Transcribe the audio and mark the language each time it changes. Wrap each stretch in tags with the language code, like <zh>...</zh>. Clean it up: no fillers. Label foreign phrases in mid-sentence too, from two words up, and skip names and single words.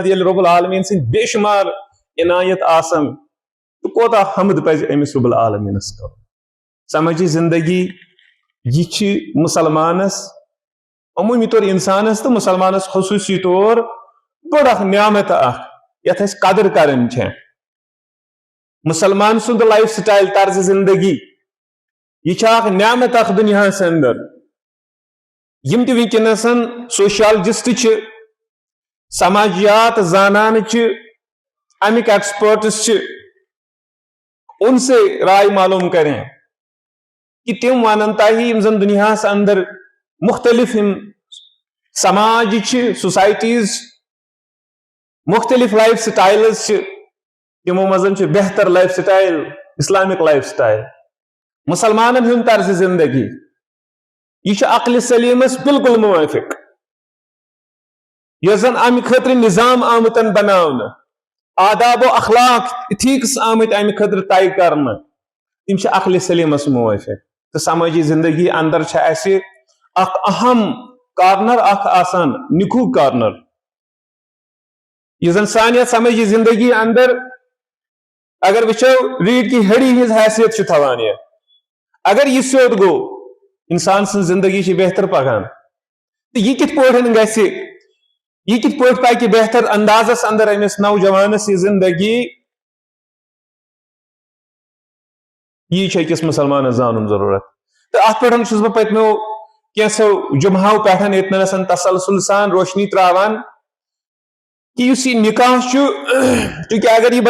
<ks>ییٚلہِ</ks> <ar>رب العالمیٖن</ar> <ks>سٕنٛدۍ بے شُمار عنایت آسن تہٕ کوتاہ حمد پزِ أمِس رب العالمیٖنس کرُن سمجھی زندگی یہ چھِ مسلمانس عموٗمی طور انسانس تہٕ مسلمانس خصوٗصی طور بٔڑ اکھ نعمت اکھ یتھ أسۍ قدر کرٕنۍ چھےٚ مسلمان سُنٛد</ks> <en>life style</en> <ks>طرز زندگی یہ اکھ نعمت اکھ دنیاہس اندر یم تہِ ونکیٚنس سوشالجسٹ چھِ سماجیات زانان چھِ امیک ایکسپرٹس چھِ</ks> <ur>ان سے رائے معلوم کریں کہ</ur> <ks>تم ونن تۄہہِ یم زن دنیاہس اندر مختلف سماج چھِ سوسائٹیز مختلف</ks> <en>life styles</en> <ks>چھِ تمو منٛز چھِ بہتر</ks> <en>life style Islamic life style</en> <ks>مسلمانن ہُنٛد طرز زندگی یہ چھُ عقلِ سلیمس بالکل موافق یۄس زن امہِ خٲطرٕ نظام آمٕتن بناونہٕ آداب و اخلاق ایتھکس آمٕتۍ امہِ خٲطرٕ طے کرنہٕ تِم چھِ عقلِ سلیمس موافق تہٕ سمٲجی زندگی اندر چھِ اَسہِ اکھ اہم کارنر اکھ آسان نِکوٗ کارنر یُس زن سانہِ یتھ سمٲجی زندگی اندر اگر وٕچھو</ks> <ur>ریڑھ کی ہڈی</ur> <ks>ہٕنٛز حیثیت چھُ تھاوان یہِ اگر یہِ سیوٚد گوٚو انسان سٕنٛز زندگی چھِ بہتر پکان تہٕ یہِ کِتھ پٲٹھۍ گژھِ یہ کِتھ پٲٹھۍ پکہِ بہتر اندازس اندر أمِس نوجوانس یہ زندگی یی چھُ أکِس مسلمانس زانُن ضروٗرت تہٕ اتھ پٮ۪ٹھ چھُس بہٕ پٔتمیو کینٛژھو جمعو پٮ۪ٹھ ییٚتنس تسلسل سان روشنی تراوان کہ یُس یہِ نکاح چھُ چوٗنٛکہِ اگر یہِ</ks>